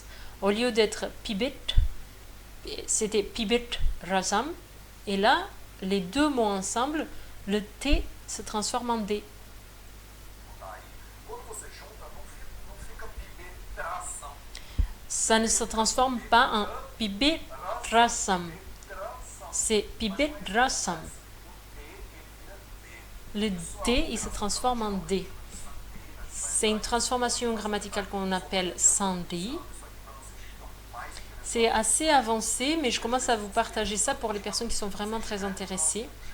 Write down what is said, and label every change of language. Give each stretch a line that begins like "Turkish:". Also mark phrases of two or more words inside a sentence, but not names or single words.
French: Au lieu d'être pibit, c'était
Sanskrit: pibit rasam.
French: Et là, les deux mots ensemble, le T se transforme en D. Ça ne se transforme pas en
Sanskrit: pibit rasam.
French: C'est
Sanskrit: pibit rasam.
French: Le D, il se transforme en D. C'est une transformation grammaticale qu'on appelle sandhi. C'est assez avancé, mais je commence à vous partager ça pour les personnes qui sont vraiment très intéressées.